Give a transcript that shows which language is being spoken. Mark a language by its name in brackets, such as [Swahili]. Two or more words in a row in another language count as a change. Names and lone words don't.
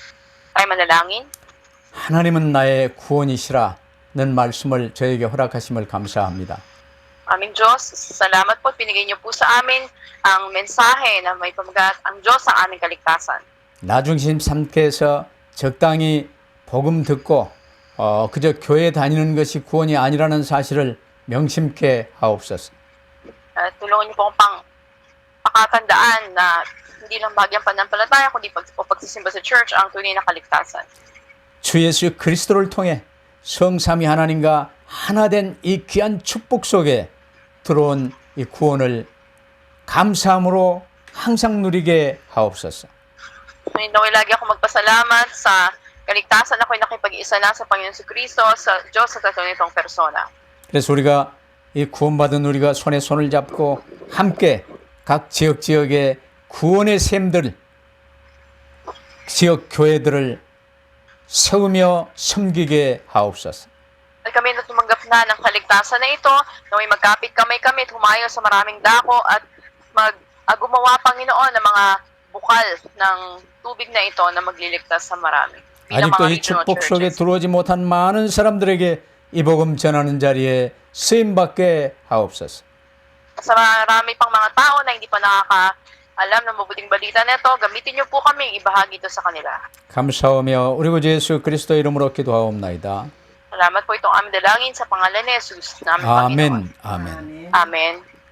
[Korean] 기도하십시다. [Filipino] Tayo manalangin. [Korean] 하나님은 나의 구원이시라는 말씀을 저에게 허락하심을 감사합니다. [Filipino] Aming Diyos, salamat po at binigay niyo po sa amin ang mensahe na may pamagat ang Diyos ang aming kaligtasan. [Korean] 나중심 삼께서 적당히 복음 듣고 그저 교회 다니는 것이 구원이 아니라는 사실을 명심케 하옵소서. [Filipino] At tulungan niyo po akong pakatandaan na hindi lang bagyang pananampalataya, kundi pagsisimba sa church ang tunay na kaligtasan. [Korean] 주 예수 그리스도를 통해 성삼위 하나님과 하나 된 이 귀한 축복 속에 들어온 이 구원을 감사함으로 항상 누리게 하옵소서. [Filipino] Naway lagi ako magpasalamat sa kaligtasan ako'y nakipag-isa na sa Panginoon si Kristo, sa Diyos sa tunay nitong persona. [Korean] 그래서 우리가 이 구원받은 우리가 손에 손을 잡고 함께 각 지역의 구원의 샘들, 지역 교회들을 세우며 섬기게 하옵소서. [Filipino] At kami na tumanggap na ng kaligtasan na ito, naway magkapit kami at humayo sa maraming dako at gumawa, Panginoon, ng mga bukal ng tubig na ito na magliligtas sa marami. Bilang [Korean] 아직도 [Filipino] mga [Korean] 이 [Filipino] regional [Korean] 축복 속에 [Filipino] churches. [Korean] 들어오지 못한 많은 사람들에게 이 복음 전하는 자리에 쓰임받게 하옵소서. [Filipino] Sa marami pang mga tao na hindi pa nakakaalam ng mabuting balita na ito, gamitin niyo po kami ibahagi ito sa kanila. [Korean] 감사하며 우리 구주 예수 그리스도 이름으로 기도하옵나이다. [Filipino] Salamat po itong aming dalangin sa pangalan ni Jesus, naming Panginoon. [Korean] 아멘. 아멘. [Filipino] Amen.